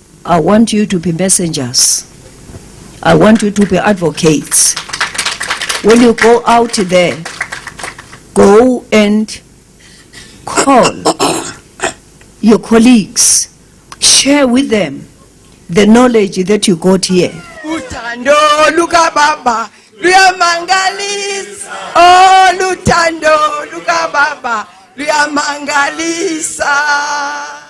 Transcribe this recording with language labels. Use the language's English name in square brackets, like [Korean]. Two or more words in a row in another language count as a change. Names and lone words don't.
[English] I want you to be messengers. I want you to be advocates. When you go out there, go and call your colleagues, share with them the knowledge that you got here. [Zulu] Lutando luka baba luyamangalisa, oh Lutando luka baba luyamangalisa.